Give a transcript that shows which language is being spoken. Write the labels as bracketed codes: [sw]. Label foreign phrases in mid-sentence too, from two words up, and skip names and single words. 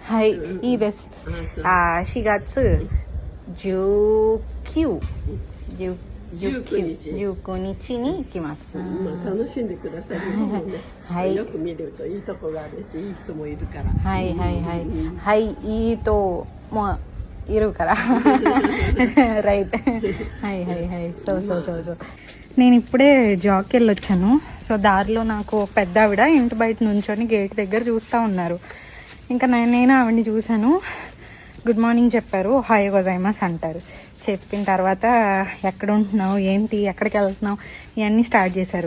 [ja] はい、いいです。4月19日に行きます。楽しんでください。はい、よく見るといいとこがあるし、いい人もいるから。はいはいはいはい、いい人もいるからరైట్はいはいはい、そう [te] నేను ఇప్పుడే జాబ్కి వెళ్ళొచ్చాను. సో దారిలో నాకు పెద్ద ఆవిడ ఇంటి బయట నుంచొని గేట్ దగ్గర చూస్తూ ఉన్నారు. ఇంకా నేను ఆవిడని చూశాను. [en] good morning [te] చెప్పారు, [ja] おはよう ございます [te] అంటారు. చెప్పిన తర్వాత ఎక్కడ ఉంటున్నావు, ఏంటి, ఎక్కడికి వెళ్తున్నావు, ఇవన్నీ స్టార్ట్ చేశారు.